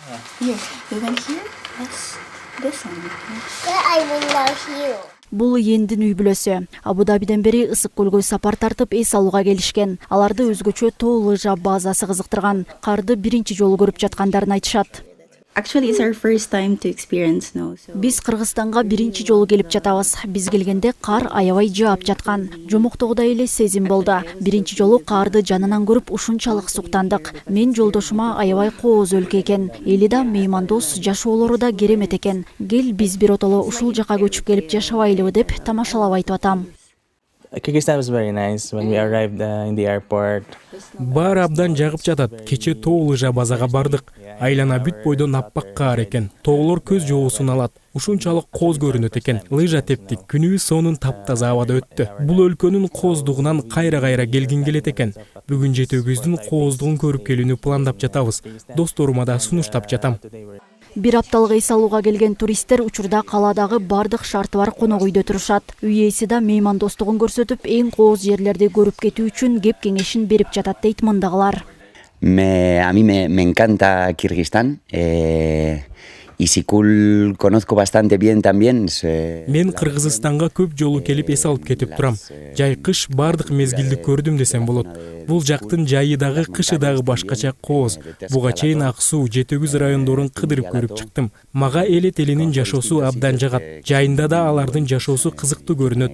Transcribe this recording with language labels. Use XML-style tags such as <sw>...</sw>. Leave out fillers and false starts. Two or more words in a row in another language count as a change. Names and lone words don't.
<en>Here, we went here. Yes, this one. I will now here.</en> <ky>Бул Йендин үй бүлөсү. Абу-Дабиден бери Ысык көлгө сапар тартып эс алууга келишкен. Аларды өзгөчө тоо лыжа базасы кызыктырган. Карды биринчи жолу көрүп жаткандарын айтышат.</ky> <en>Actually, it's our first time to experience snow.</en> <ky>Биз Кыргызстанга биринчи жолу келип жатабыз. Биз келгенде кар аябай жаап жаткан. Жомоктогудай эле сезим болду. Биринчи жолу карды жанынан көрүп ушунчалык суктандык. Мен жолдошума аябай кооз өлкө экен. Эли да меймандос, жашоолору да керемет экен. Кел биз биротоло ушул жака көчүп келип жашабайлыбы деп тамашалап айтып атам.</ky> <en>Kyrgyzstan was very nice when we arrived in the airport.</en> <ky>Баары абдан жагып жатат. Кече тоо лыжа базага бардык. Айлана бүт бойдон аппак кар экен. Тоолор көз жоосун алат. Ушунчалык кооз көрүнөт экен. Лыжа тептик. Күнүбүз сонун таптаза абада өттү. Бул өлкөнүн кооздугунан кайра-кайра келгин келет экен. Бүгүн жетөбүздүн кооздугун көрүп келүүнү пландап жатабыз. Досторума да сунуштап жатам. Бир апталык эс алууга келген туристтер учурда калаадагы бардык шарты бар конок үйдө турушат. Үй ээси да меймандостугун көрсөтүп, эң кооз жерлерди көрүп кетүү үчүн кеп кеңешин берип жатат дейт мындагылар.</ky> <es>A mí me encanta Kirguistán. Isikul conozco bastante bien también.</es> <ky>Мен Кыргызстанга көп жолу келип эс алып кетип турам. Жай кыш бардык мезгилди көрдүм десем болот. Бул жактын жайы дагы кышы дагы башкача кооз. Буга чейин Ак Суу, Жетөгүз райондорун кыдырып көрүп чыктым. Мага элет элинин жашоосу абдан жагат. Жайында да алардын жашоосу кызыктуу көрүнөт.</ky>